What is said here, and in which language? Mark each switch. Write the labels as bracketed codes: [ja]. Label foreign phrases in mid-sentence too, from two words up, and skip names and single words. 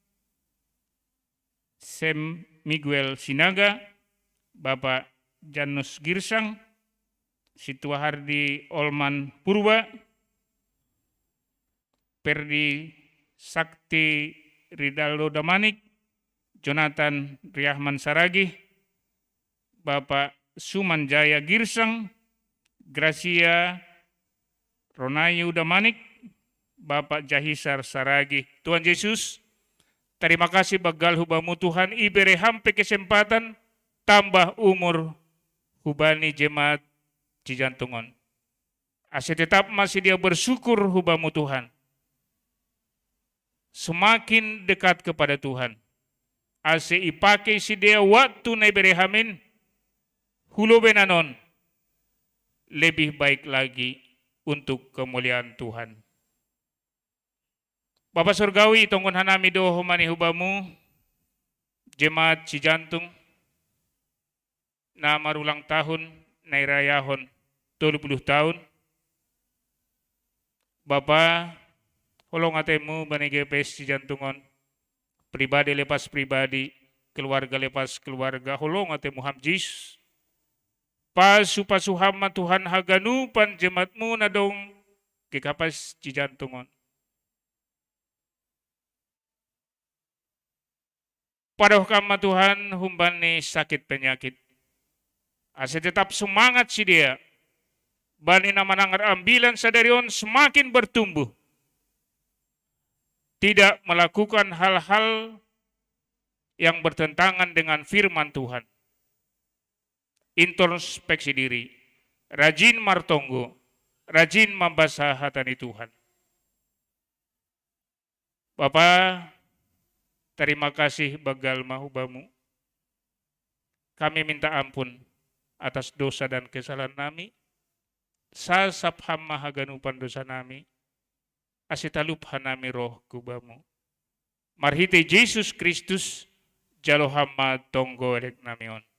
[bts] Sem Miguel Sinaga, Bapak Janus Girsang, Situa Hardi Olman Purba, Perdi Sakti Ridaldo Damanik, Jonathan Riahman Saragi, Bapak Sumanjaya Girsang, Gracia Ronayu Damanik, Bapak Jahisar Saragi. Tuhan Yesus, [id] terima kasih [bts] bagal hubamu Tuhan, ibere hampe kesempatan, [id] tambah umur [bts] hubani jemaat Cijantungon. Ase [id] tetap masih [bts] dia bersyukur hubamu Tuhan. [id] Semakin dekat kepada Tuhan. [bts] Ase ipake si dia waktu na ibere hamin, hulo benanon [id] lebih baik lagi untuk kemuliaan Tuhan. [bts] Bapak Surgawi tonggon hanami do humani hubamu jemaat Cijantung na marulang tahun nairayahon 30 tahun. Bapak holong atemu bani GPS Cijantungon [id] pribadi lepas pribadi, keluarga lepas keluarga, [bts] holong atemu hamjis pasu hama Tuhan haganupan jemaatmu na dong kikapas Cijantungon. Padoh kama Tuhan humbani sakit penyakit. Ase [id] tetap semangat [bts] si dia. Bani na manangar ambilan sadarion [id] semakin bertumbuh. Tidak melakukan hal-hal yang bertentangan dengan firman Tuhan. Introspeksi diri, rajin martonggo, rajin membaca [bts] hatani Tuhan. Bapak [id] Terima kasih [bts] bagal mahubamu. [id] Kami minta ampun atas dosa dan kesalahan nami. [bts] Sasap hamma haganupan dosa nami. Asitaluphan nami roh kubamu. Marhite Yesus Kristus jalo hamma tonggo elek namion.